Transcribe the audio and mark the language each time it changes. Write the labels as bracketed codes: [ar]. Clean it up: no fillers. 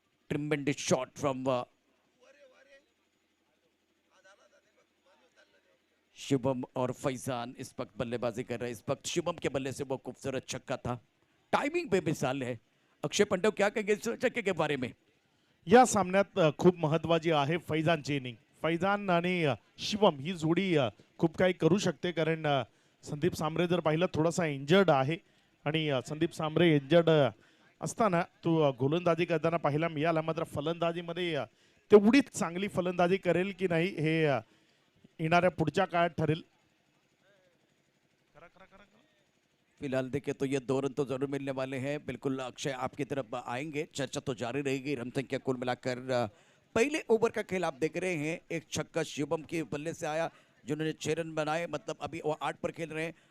[hi] Tremendous shot from Shubham और फैजान इस वक्त बल्लेबाजी कर रहे हैं। इस वक्त शुभम के बल्ले से वो खूबसूरत छक्का था, टाइमिंग पे मिसाल है। अक्षय पंडव क्या कहेंगे इस छक्के के बारे में? [mr] या सामन्यात खूप महत्वाची आहे फैजानची इनिंग. फैजान आणि शिवम ही जोडी खूप काही करू शकते, कारण संदीप सांबरे जर पाहिलं थोडासा इंजर्ड आहे आणि संदीप सांबरे इंजर्ड असताना तो गोलंदाजी करताना पाहायला मिळाला. मात्र फलंदाजीमध्ये तेवढीच चांगली फलंदाजी करेल की नाही हे येणाऱ्या पुढच्या काळात ठरेल. [hi] फिलहाल देखे तो ये 2 रन तो जरूर मिलने वाले हैं। बिल्कुल अक्षय आपकी तरफ आएंगे, चर्चा तो जारी रहेगी। रन संख्या कुल मिलाकर पहले ओवर का खेल आप देख रहे हैं। एक छक्का शिवम के बल्ले से आया जिन्होंने 6 रन बनाए, मतलब अभी वो 8 पर खेल रहे हैं।